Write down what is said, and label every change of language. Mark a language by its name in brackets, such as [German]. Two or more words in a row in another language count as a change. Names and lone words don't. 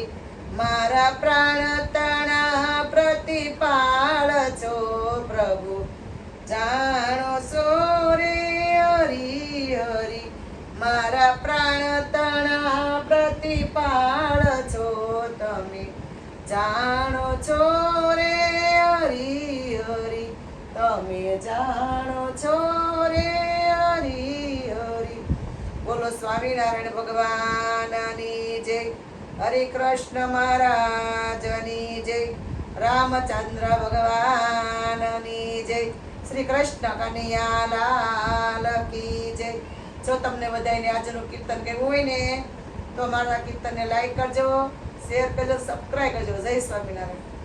[Gujarati] મારા પ્રાણ તના પ્રતિપાલ છો પ્રભુ જાનો સો રે હરિ હરિ। મારા પ્રાણ તના પ્રતિપાલ છો તમે જાનો છો રે હરિ હરિ। તમે જાનો છો રે હરિ હરિ। બોલો સ્વામિનારાયણ ભગવાનની જય, હરે કૃષ્ણ મહારાજની જય, રામચંદ્ર ભગવાનની જય, [Hindi] श्री कृष्ण कन्हैया लाल की जय। [Gujarati] જો તમને બધાઈને આજનું કીર્તન કેવું હોય ને તો મારા કીર્તનને લાઈક કરજો, શેર કરજો, સબસ્ક્રાઇબ કરજો। જય સ્વામિનારાયણ।